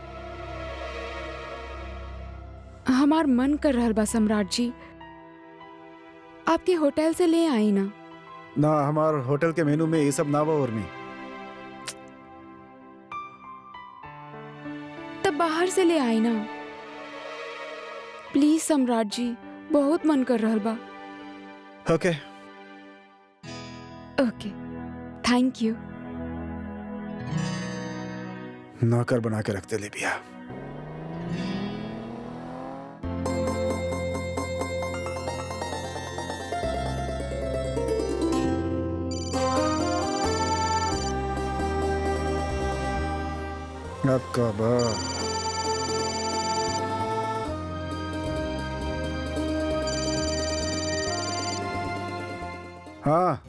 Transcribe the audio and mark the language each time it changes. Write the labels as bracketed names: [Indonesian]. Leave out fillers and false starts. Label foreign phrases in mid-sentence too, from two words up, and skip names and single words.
[Bhojpuri] हमार मन कर रहा बा सम्राट जी, आपके होटल से ले आई ना। ना, हमार होटल के मेनू में ये सब ना बा। और में तब बाहर से ले आई ना प्लीज सम्राट जी, बहुत मन कर रहा बा। ओके [English] okay, thank you. [Bhojpuri] नौकर बना के रखते ले बिया। आपका बा हाँ।